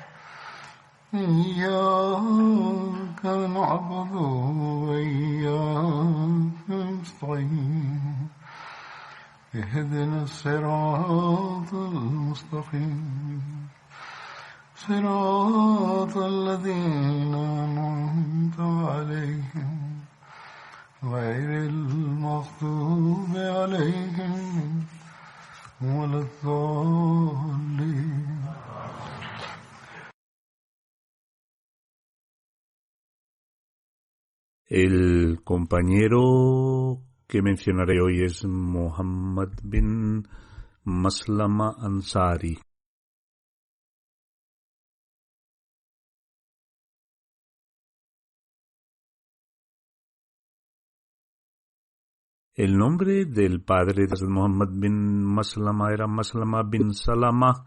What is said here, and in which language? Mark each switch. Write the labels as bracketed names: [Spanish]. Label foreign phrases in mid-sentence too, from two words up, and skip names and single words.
[Arabic] إياك نعبد وإياك نستعين اهدنا الصراط المستقيم صراط الذين أنعمت عليهم غير المغضوب عليهم ولا الضالين. [Spanish] El compañero que mencionaré hoy es Muhammad bin Maslama Ansari. El nombre del padre de Muhammad bin Maslama era Maslama bin Salama.